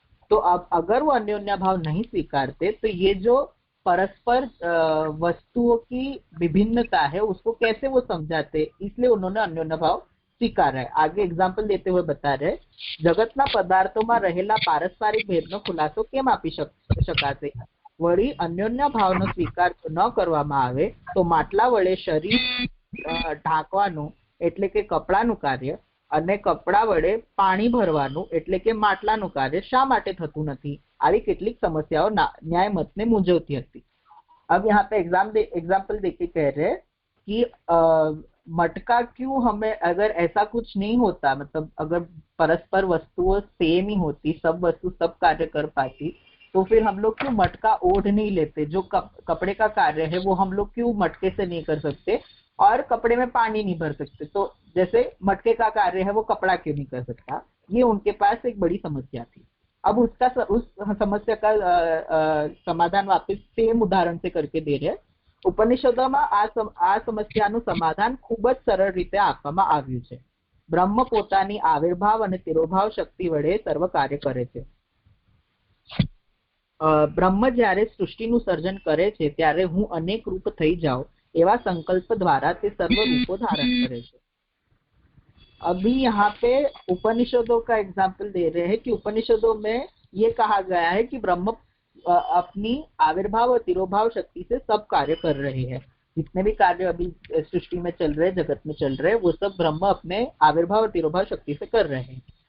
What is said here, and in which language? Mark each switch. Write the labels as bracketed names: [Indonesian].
[Hindi] तो अब अगर वो अन्योन्या भाव नहीं स्वीकारते तो ये जो परस्पर वस्तुओं की विभिन्नता है उसको कैसे वो समझाते, इसलिए उन्होंने अन्योन्या भाव स्वीकार है। आगे एग्जाम्पल देते हुए बता रहे, [Gujarati] जगतना पदार्थों में रहेला पारस्परिक भेदनो खुलाસો केम आपी शकाશે? वળી अन्योन्य भावनो स्वीकार न કરવામાં આવે તો માટલા વડે શરીર ઢાંકવાનું એટલે કે કપડાનું કાર્ય અને કપડા વડે પાણી ભરવાનું એટલે કે માટલાનું કાર્ય શા માટે થતું નથી? આવી કેટલીક સમસ્યાઓ ન્યાય मतને મૂંઝવતી હતી। [Hindi] अब यहाँ पे एग्जाम्पल देके कह रहे कि मटका क्यों हमें, अगर ऐसा कुछ नहीं होता, मतलब अगर परस्पर वस्तुओं सेम ही होती, सब वस्तु सब कार्य कर पाती, तो फिर हम लोग क्यों मटका ओढ़ नहीं लेते? जो कपड़े का कार्य है वो हम लोग क्यों मटके से नहीं कर सकते और कपड़े में पानी नहीं भर सकते? तो जैसे मटके का कार्य है वो कपड़ा क्यों नहीं कर सकता? ये उनके पास एक बड़ी समस्या थी। अब उस समस्या का समाधान वापस सेम उदाहरण से करके दे रहे। [Gujarati] ઉપનિષદોમાં આ સમસ્યાનું સમાધાન ખૂબ જ સરળ રીતે આપવામાં આવ્યું છે। બ્રહ્મ પોતાની આવિર્ભાવ અને તિરોભાવ શક્તિ વડે સર્વ કાર્ય કરે છે। બ્રહ્મ જ્યારે સૃષ્ટિનું સર્જન કરે છે ત્યારે હું અનેક રૂપ થઈ જાઉં એવા સંકલ્પ દ્વારા તે સર્વ રૂપો ધારણ કરે છે। [Hindi] अभी यहाँ पे उपनिषदों का एग्जाम्पल दे रहे हैं कि उपनिषदों में ये कहा गया है कि ब्रह्म अपनी आविर्भाव और तिरोभाव शक्ति से सब कार्य कर रहे हैं। जितने भी कार्य अभी सृष्टि में चल रहे, जगत में चल रहे, वो सब ब्रह्म अपने आविर्भाव और तिरोभाव शक्ति से कर रहे हैं।